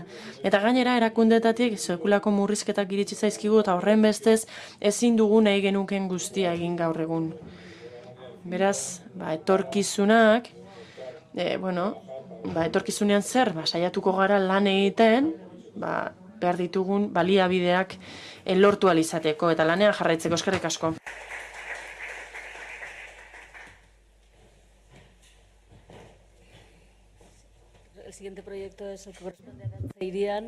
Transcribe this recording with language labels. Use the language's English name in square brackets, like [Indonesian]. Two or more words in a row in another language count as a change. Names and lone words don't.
[Basque] Eta gainera erakundetatik sekulako murrizketak iritsi zaizkigu, eta horren bestez ezin dugu nahi genuken guztia egin gaur egun. Beraz, etorkizunak, etorkizunean zer, saiatuko gara lan egiten, behar ditugun baliabideak lortu alizateko eta lanean jarraitzeko. Eskerrik asko. [Spanish] El siguiente proyecto es el que corresponde a Danza Irian.